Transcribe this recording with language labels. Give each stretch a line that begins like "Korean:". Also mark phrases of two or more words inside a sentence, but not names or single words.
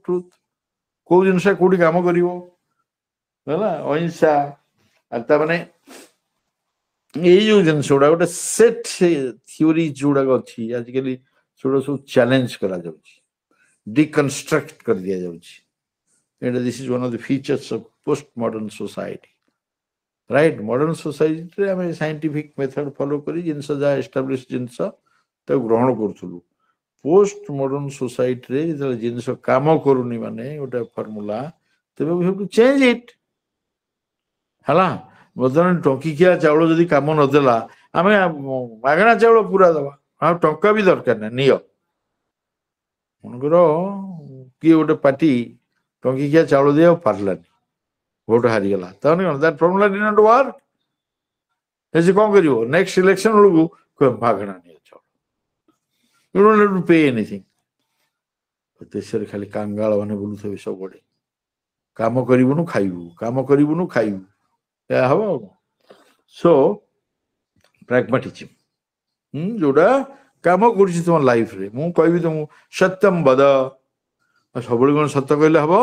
Odia: ଟ୍ରୁଥ କୋଉ ଜିନିଷ କୋଉଠି କାମ କରିବ ହେଲା ଅହିଂସା ଆଉ ତାମାନେ ଏଇ ଯୋଉ ଜିନିଷ ଗୁଡା ଗୋଟେ
English: set theory
Odia: ଯୋଉଗୁଡାକ ଅଛି ଆଜିକାଲି ସେଗୁଡା ସବୁ ଚ୍ୟାଲେଞ୍ଜ କରାଯାଉଛି ଡିକନଷ୍ଟ୍ରକ୍ଟ କରିଦିଆଯାଉଛି ଏଇଟା
English: this is one of the features of post modern society right modern society
Odia: ଆମେ
English: scientific method follow
Odia: କରି ଜିନିଷ ଯାହା ଏଷ୍ଟାବ୍ଲିଶ ଜିନିଷ ତାକୁ ଗ୍ରହଣ କରୁଥିଲୁ
English: post modern society
Odia: ଯେତେବେଳେ ଜିନିଷ କାମ କରୁନି ମାନେ ଗୋଟେ ଫର୍ମୁଲା ତେବେ
English: we have to change it
Odia: ହେଲା ବର୍ତ୍ତମାନ ଟଙ୍କିକିଆ ଚାଉଳ ଯଦି କାମ ନଦେଲା ଆମେ ମାଗଣା ଚାଉଳ ପୁରା ଦବା ଆଉ ଟଙ୍କା ବି ଦରକାର ନାହିଁ ନିଅ ମନେକର କିଏ ଗୋଟେ ପାର୍ଟି ଟଙ୍କିକିଆ ଚାଉଳ ଦେଇ ଆଉ ପାରିଲାନି ଭୋଟ ହାରିଗଲା ତାମାନେ କଣ
English: that formula did not work
Odia: ସେ କଣ କରିବ
English: next election
Odia: ବେଳକୁ ମାଗଣା ନିଅ ଚାଉଳ
English: you don't have to pay anything
Odia: ଦେଶରେ ଖାଲି କାଙ୍ଗାଳ ମାନେ ବୁଲୁଥିବେ ସବୁଆଡେ କାମ କରିବୁନୁ ଖାଇବୁ କାମ କରିବୁନୁ ଖାଇବୁ ଏହା ହବ ଆଉ
English: so pragmatism
Odia: ଯୋଉଟା କାମ କରୁଛି ତୁମ ଲାଇଫରେ ମୁଁ କହିବି ତମକୁ
Sanskrit: ସତ୍ୟମ ବଦ
Odia: ସବୁବେଳେ କଣ ସତ କହିଲେ